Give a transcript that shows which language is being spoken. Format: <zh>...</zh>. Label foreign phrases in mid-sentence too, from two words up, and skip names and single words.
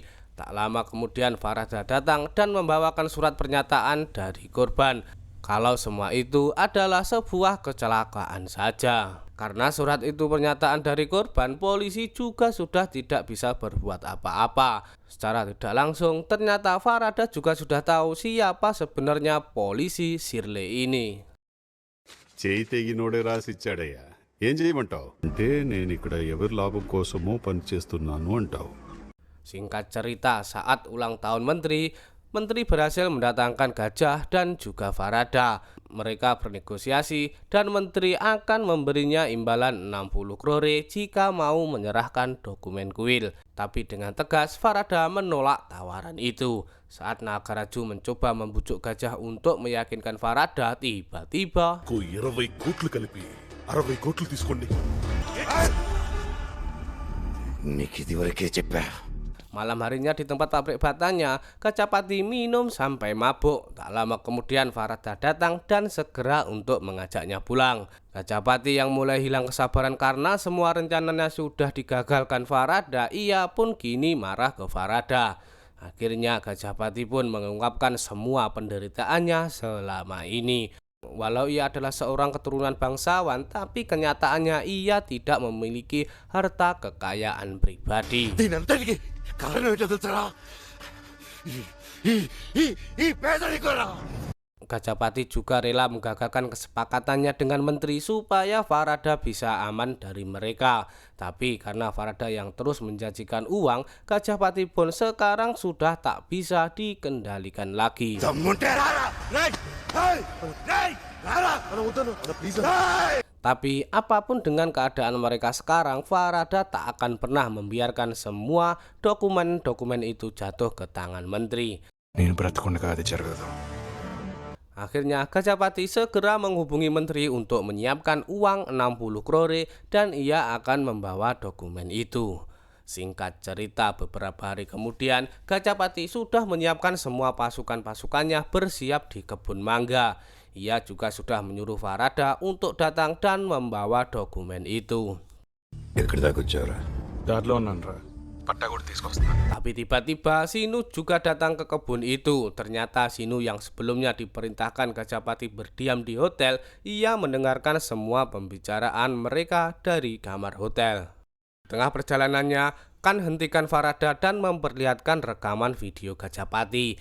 <id>Tak lama kemudian Farada datang dan membawakan surat pernyataan dari korban kalau semua itu adalah sebuah kecelakaan saja. Karena surat itu pernyataan dari korban, polisi juga sudah tidak bisa berbuat apa-apa. Secara tidak langsung, ternyata Farada juga sudah tahu siapa sebenarnya polisi Shirley ini.</id> <te>చేయితేగి నోడే రాసిచ్చాడయ్యా. ఏం చేయమంటావు అంటే నేను ఇక్కడ ఎవరి లాభం కోసమో పనిచేస్తున్నాను అంటావు.</te> <id>Singkat cerita, saat ulang tahun menteri berhasil mendatangkan Gajah dan juga Farada. Mereka bernegosiasi dan menteri akan memberinya imbalan 60 krore jika mau menyerahkan dokumen kuil. Tapi dengan tegas Farada menolak tawaran itu. Saat Nagaraju mencoba membujuk gajah untuk meyakinkan Farada, tiba-tiba</id> <te>20 కోట్లు కలిపి 60 కోట్లు తీసుకోండి నీకు ఇదివరకే చెప్పా.</te> <id>malam harinya di tempat pabrik batanya, Gajapati minum sampai mabuk. Tak lama kemudian Farada datang dan segera untuk mengajaknya pulang. Gajapati yang mulai hilang kesabaran karena semua rencananya sudah digagalkan Farada, ia pun kini marah ke Farada. Akhirnya Gajapati pun mengungkapkan semua penderitaannya selama ini. Walau ia adalah seorang keturunan bangsawan, tapi kenyataannya ia tidak memiliki harta kekayaan pribadi.</id> <te>దీనంతటికి కారణం ఏంటో తెలుసా? ఈ పేదరికురా.</te> <id>Gajapati juga rela menggagalkan kesepakatannya dengan menteri supaya Farada bisa aman dari mereka. Tapi karena Farada yang terus menjanjikan uang, Gajapati pun sekarang sudah tak bisa dikendalikan lagi.</id> <te>దమ్ముంటే రారా. రేయ్! రేయ్! రేయ్! రారా. రేయ్!</te> <id>Tapi apapun dengan keadaan mereka sekarang, Farada tak akan pernah membiarkan semua dokumen-dokumen itu jatuh ke tangan menteri.</id> <te>నేను బ్రతకుండగా అది జరగదు.</te> <id>Akhirnya Gajapati segera menghubungi menteri untuk menyiapkan uang 60 krore dan ia akan membawa dokumen itu. Singkat cerita, beberapa hari kemudian Gajapati sudah menyiapkan semua pasukan-pasukannya bersiap di kebun mangga. Ia juga sudah menyuruh Farada untuk datang dan membawa dokumen itu.</id> <te>ఎక్కడి దాకా వచ్చారా? దారిలో ఉన్నాను రా, పట్టా కూడా తీసుకొస్తాను.</te> <id>Tapi tiba-tiba Sinu juga datang ke kebun itu. Ternyata Sinu yang sebelumnya diperintahkan Gajapati berdiam di hotel, ia mendengarkan semua pembicaraan mereka dari kamar hotel. Tengah perjalanannya, Kan hentikan Farada dan memperlihatkan rekaman video Gajapati.</id>